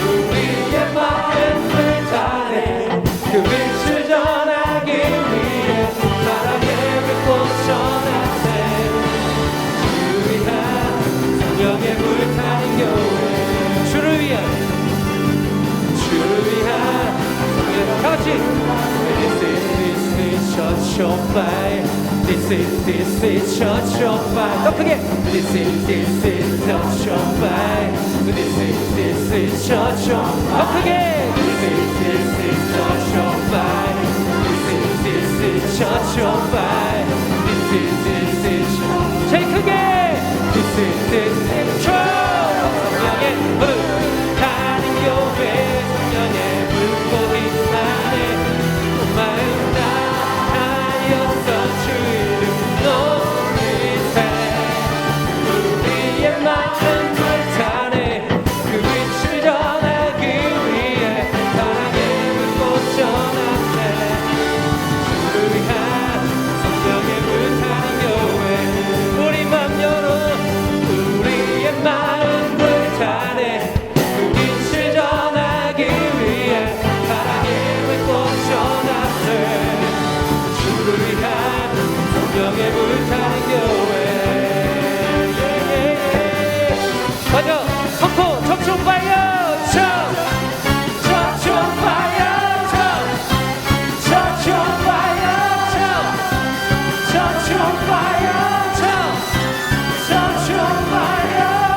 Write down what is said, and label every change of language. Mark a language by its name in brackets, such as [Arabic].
[Korean] 우리의 마음 불타네. 그 빛을 전하기 위해 사랑의 불꽃 전하세. 주를 위한 성령의 불타는 교회, 주를 위한, 주를 위한 다같이 [English] This is church on fire. This is church on fire. [Korean] 더 크게 [English] This is church on fire. This is church on fire. [Korean] 더 크게 [English] This is church on fire. This is church on fire. This is [Korean] 제일 크게 [English] This is church. [Korean] 성령의 불타는 교회, 성령의 불꽃이 나네. 온 마음 다하여서 주 이름 높이세. 우리의 마음 불타네. 그 빛을 전하기 위해 사랑의 불꽃 전하세. 주를 위한 성령의 불타는 교회, 우리 맘 열어. 우리의 마음 불타네. 그 빛을 전하기 위해 사랑의 불꽃 전하세. 주를 위한 성령의 불타는 교회. 맞아, 성포 [English] touch on fire, touch on fire, touch on fire, touch on fire, touch on fire.